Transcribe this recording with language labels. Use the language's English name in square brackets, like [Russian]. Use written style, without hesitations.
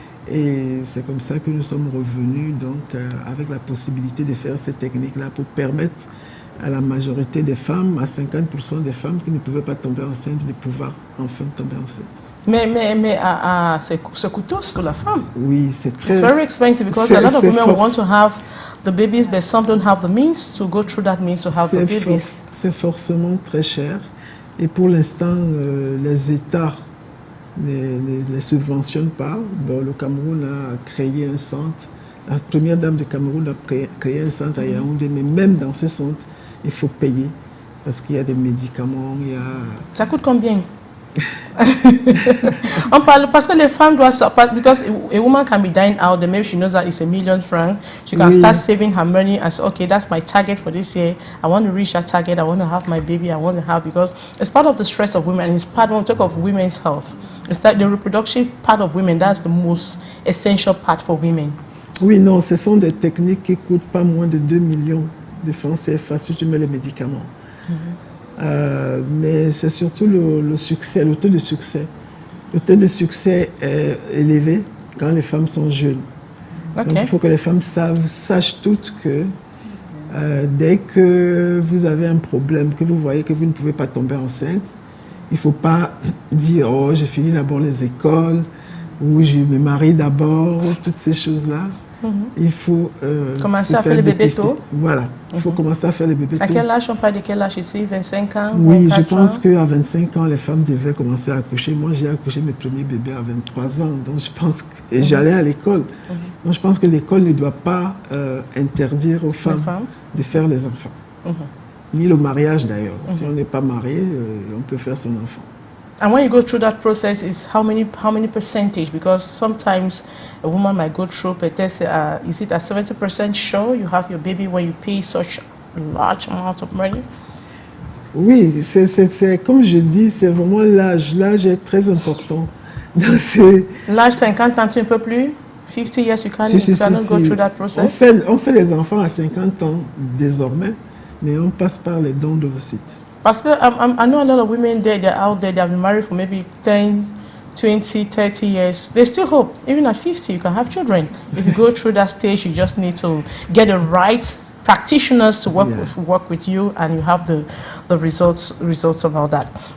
[French] Et c'est comme ça que nous sommes revenus, donc, avec la possibilité de faire ces techniques-là pour permettre à la majorité des femmes, à 50% des femmes qui ne pouvaient pas tomber enceintes, de pouvoir enfin tomber enceintes. Mais c'est coûteux pour la femme. Oui, c'est très... [English] It's very expensive because a lot of women want to have the babies, but some don't have the means to go through that means to have the babies. [French] C'est forcément très cher. Et pour l'instant, les États ne les subventionnent pas. Bon, le Cameroun a créé un centre. La première dame du Cameroun a créé un centre à Yaoundé, mais même dans ce centre, il faut payer parce qu'il y a des médicaments, il y a... Ça coûte combien? On parle parce que les femmes doivent, [English] because a woman can be dying out there, maybe she knows that it's $1 million. She can start saving her money and say, okay, that's my target for this year. I want to reach that target. I want to have my baby. I want to have, because it's part of the stress of women. And it's part, when we talk of women's health, it's that the reproductive part of women, that's the most essential part for women. [French] Oui, non, ce sont des techniques qui coûtent pas moins de 2 millions de francs CFA si tu mets les médicaments. Mais c'est surtout le succès, le taux de succès. Le taux de succès est élevé quand les femmes sont jeunes. Okay. Donc il faut que les femmes sachent toutes que dès que vous avez un problème, que vous voyez que vous ne pouvez pas tomber enceinte, il ne faut pas dire « Oh, j'ai fini d'abord les écoles » ou « Je me marie d'abord », toutes ces choses-là. Il faut commencer à faire les bébés tôt. Voilà, il faut commencer à faire les bébés tôt. À quel âge, on parle de quel âge ici? 25 ans? Oui, je pense qu'à 25 ans, les femmes devaient commencer à accoucher. Moi, j'ai accouché mes premiers bébés à 23 ans, donc je pense que, et j'allais à l'école. Donc je pense que l'école ne doit pas interdire aux femmes de faire les enfants. Ni le mariage d'ailleurs. Si on n'est pas marié, on peut faire son enfant. [English] And when you go through that process, is how many percentage? Because sometimes a woman might go through, but is it a 70% sure you have your baby when you pay such a large amount of money? [French] Oui, c'est comme je dis, c'est vraiment l'âge. L'âge est très important. L'âge 50 ans, un peu plus? [English] 50 years, you cannot go through that process? [French] On fait les enfants à 50 ans désormais, mais on passe par les dons d'ovocytes. Parce que [English] I know a lot of women they're out there, they've been married for maybe 10, 20, 30 years. They still hope, even at 50, you can have children. If you go through that stage, you just need to get the right practitioners to work with you, and you have the results of all that.